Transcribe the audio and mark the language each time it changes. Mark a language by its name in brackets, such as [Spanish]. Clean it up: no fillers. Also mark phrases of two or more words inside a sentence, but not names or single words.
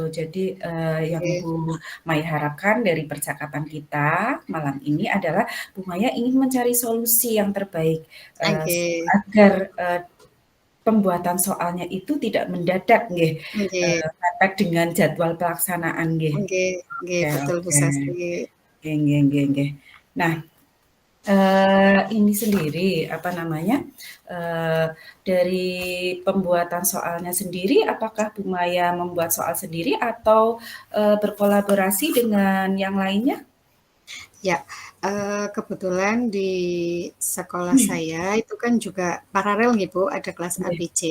[Indonesian] Jadi yang Bu Maya harapkan dari percakapan kita malam ini adalah Bu Maya ingin mencari solusi yang terbaik agar pembuatan soalnya itu tidak mendadak nggih, mepet dengan jadwal pelaksanaan nggih. Betul Bu Sasti. Nggih. Nah, ini sendiri dari pembuatan soalnya sendiri, apakah Bu Maya membuat soal sendiri atau berkolaborasi dengan yang lainnya? Ya, kebetulan di sekolah saya itu kan juga paralel nih Bu, ada kelas ABC.